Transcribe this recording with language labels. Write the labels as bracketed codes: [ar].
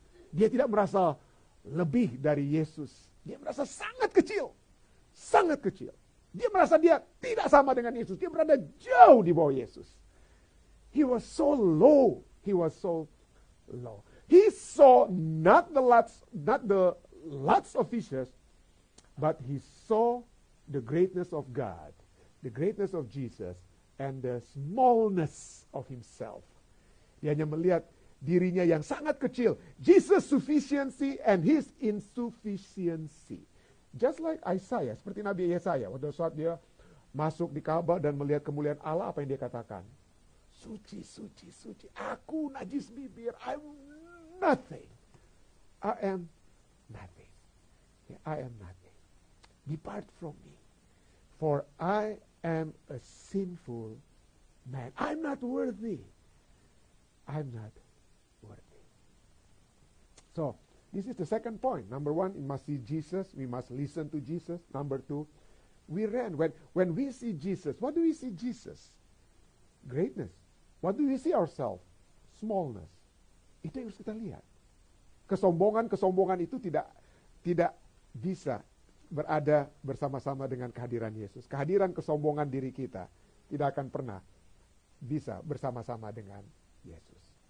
[id] Dia tidak merasa lebih dari Yesus. Dia merasa sangat kecil. Sangat kecil. Dia merasa dia tidak sama dengan Yesus. Dia berada jauh di bawah Yesus. [en] He was so low. He was so low. He saw not the lots of fishes, but he saw the greatness of God, the greatness of Jesus, and the smallness of himself. [id] Dia hanya melihat dirinya yang sangat kecil. [en] Jesus' sufficiency and his insufficiency. Just like Isaiah, [id] seperti Nabi Yesaya. Pada saat dia masuk di Ka'bah dan melihat kemuliaan Allah, apa yang dia katakan? Suci, suci, suci. Aku najis bibir. [en] I'm nothing. I am nothing. I am nothing. Depart from me. For I am a sinful man. I'm not worthy. I'm not worthy. So, this is the second point. Number one, we must see Jesus. We must listen to Jesus. Number two, we ran. When we see Jesus, what do we see Jesus? Greatness. What do we see ourselves? Smallness. [id] Itu yang harus kita lihat. Kesombongan itu tidak bisa berada bersama-sama dengan kehadiran Yesus. Kehadiran kesombongan diri kita tidak akan pernah bisa bersama-sama dengan Yesus.